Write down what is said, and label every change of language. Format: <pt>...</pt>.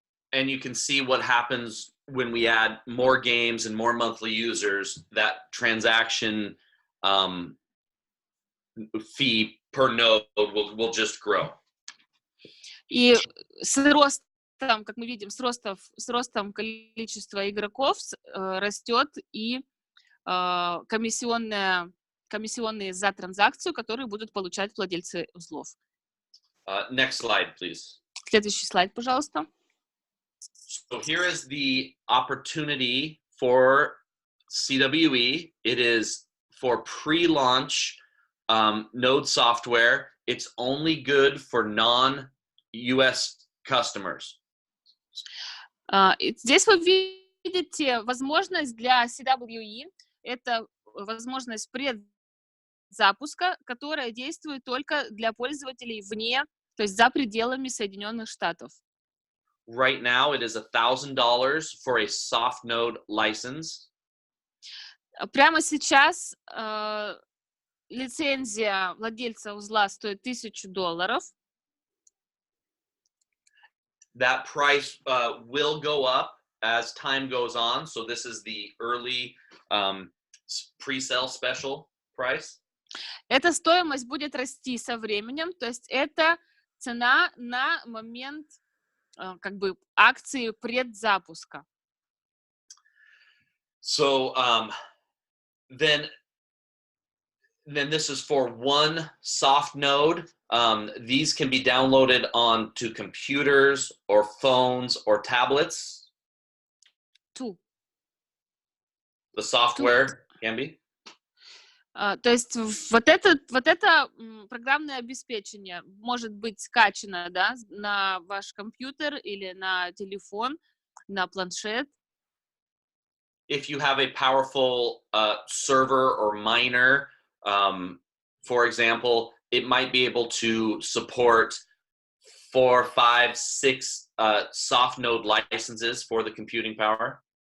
<en>And you can see what happens when we add more games and more monthly users, that transaction fee per node will just grow.</en> <ru>И с ростом, как мы видим, с ростом количества игроков растет и комиссионные за транзакцию, которые будут получать владельцы узлов.</ru> <en>Next slide, please.</en> <ru>Следующий слайд, пожалуйста.</ru> <en>So here is the opportunity for CWE. It is for pre-launch node software. It's only good for non-US customers.</en> <ru>Здесь вы видите возможность для CWE. Это возможность предзапуска, которая действует только для пользователей вне, то есть за пределами Соединенных Штатов.</ru> <en>Right now, it is $1,000 for a soft node license.</en> <ru>Прямо сейчас лицензия владельца узла стоит $1000.</ru> <en>That price will go up as time goes on. So this is the early pre-sale special price.</en> <ru>Эта стоимость будет расти со временем, то есть это цена на момент как бы акции предзапуска.</ru> <en>So then this is for one soft node. These can be downloaded onto computers or phones or tablets. Two. The software can be.</en> <ru>То есть вот это программное обеспечение может быть скачано, да, на ваш компьютер или на телефон, на планшет.</ru> <en>If you have a powerful server or miner, for example, it might be able to support 4, 5, 6 soft node licenses for the computing power.</en>